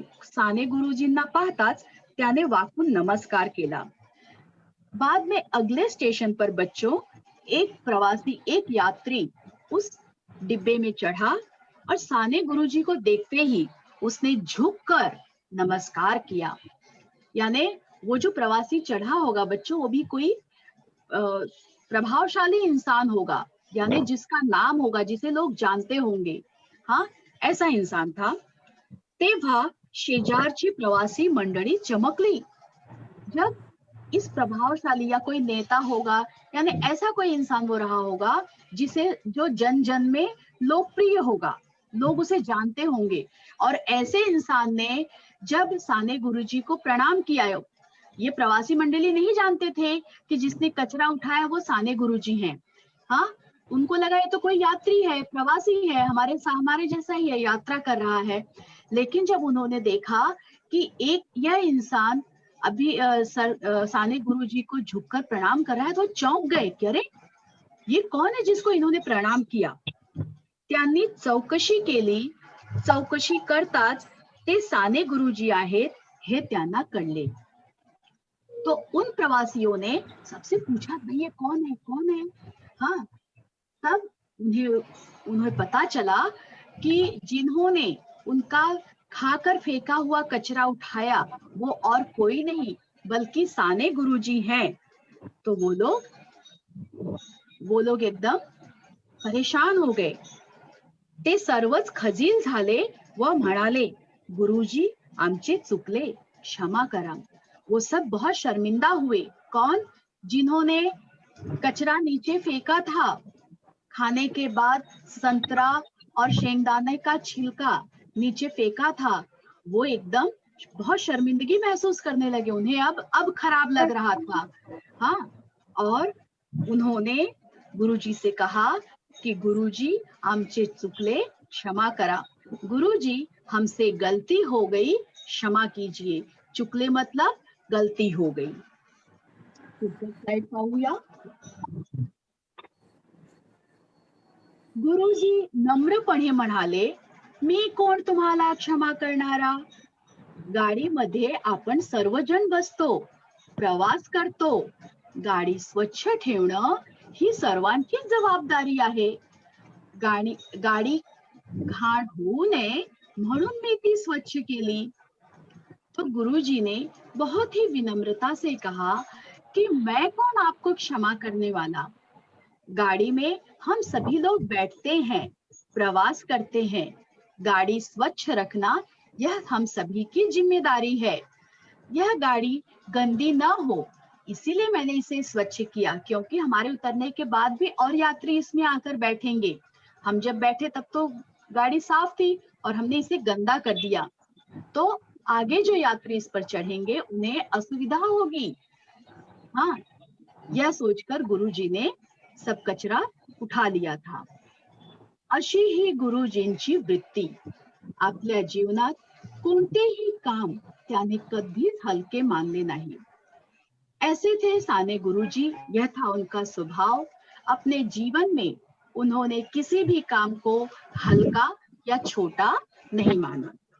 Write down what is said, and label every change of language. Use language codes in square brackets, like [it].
[mr] साने गुरुजींना पाहताच त्याने वाकून नमस्कार केला. [hi] बाद में अगले स्टेशन पर बच्चों एक प्रवासी, एक यात्री उस डिब्बे में चढ़ा और साने गुरुजी को देखते ही उसने झुककर नमस्कार किया. यानी वो जो प्रवासी चढ़ा होगा बच्चों, वो भी कोई प्रभावशाली इंसान होगा, यानी जिसका नाम होगा, जिसे लोग जानते होंगे, हाँ, ऐसा इंसान था. [mr] तेव्हा शेजारची प्रवासी मंडळी चमकली. [hi] जब इस प्रभावशाली या कोई नेता होगा, यानी ऐसा कोई इंसान वो रहा होगा जो जन जन में लोकप्रिय होगा, लोग उसे जानते होंगे, और ऐसे इंसान ने जब साने गुरुजी को प्रणाम किया, ये प्रवासी मंडली नहीं जानते थे कि जिसने कचरा उठाया वो साने गुरुजी हैं, हाँ, उनको लगा ये तो कोई यात्री है, प्रवासी है, हमारे जैसा ही है, यात्रा कर रहा है. लेकिन जब उन्होंने देखा कि यह इंसान अभी साने गुरुजी को झुककर प्रणाम कर रहा है, तो चौंक गए कि अरे ये कौन है जिसको इन्होंने प्रणाम किया. [mr] त्यांनी चौकशी केली. चौकशी करताच ते साने गुरुजी आहेत हे त्यांना कळले. [hi] तो उन प्रवासियों ने सबसे पूछा, भाई ये कौन है, हाँ. तब उन्हें पता चला कि जिन्होंने उनका खाकर फेंका हुआ कचरा उठाया वो और कोई नहीं बल्कि साने गुरुजी हैं. तो वो लोग एकदम परेशान हो गए. [mr] ते सर्वच खजील झाले व म्हणाले, गुरुजी आमचे चुकले, क्षमा करा. [hi] वो सब बहुत शर्मिंदा हुए. कौन? जिन्होंने कचरा नीचे फेंका था, खाने के बाद संतरा और शेंगदाने का छिलका नीचे फेंका था, वो एकदम बहुत शर्मिंदगी महसूस करने लगे. उन्हें अब खराब लग रहा था, हाँ. और उन्होंने गुरुजी से कहा कि [mr] गुरुजी आमचे चुकले, क्षमा करा. [hi] गुरुजी हमसे गलती हो गई, क्षमा कीजिए. चुकले मतलब गलती हो गई. [mr] स्लाइड पाहूया. गुरुजी नम्रपणे म्हणाले, मी कोण तुम्हाला क्षमा करणारा. गाडीमध्ये आपण सर्वजण बसतो, प्रवास करतो. गाडी स्वच्छ ठेवणं ही सर्वांचीच जबाबदारी आहे. गाडी घाण होऊ नये म्हणून मी ती स्वच्छ केली. [hi] तो गुरुजी ने बहुत ही विनम्रता से कहा कि मैं कौन आपको क्षमा करने वाला. गाड़ी में हम सभी लोग बैठते हैं, प्रवास करते हैं. गाड़ी स्वच्छ रखना यह हम सभी की जिम्मेदारी है. यह गाड़ी गंदी ना हो, इसीलिए मैंने इसे स्वच्छ किया, क्योंकि हमारे उतरने के बाद भी और यात्री इसमें आकर बैठेंगे. हम जब बैठे तब तो गाड़ी साफ थी और हमने इसे गंदा कर दिया, तो आगे जो यात्री इस पर चढ़ेंगे उन्हें असुविधा होगी, हाँ. यह सोचकर गुरुजी ने सब कचरा उठा लिया था. [mr] अशी ही गुरुजींची वृत्ती. आपल्या जीवनात कोणतेही काम त्याने कधीच हलके मानले नाही. [hi] ऐसे थे साने गुरुजी, यह था उनका स्वभाव. अपने जीवन में उन्होंने किसी भी काम को हल्का या छोटा नहीं माना.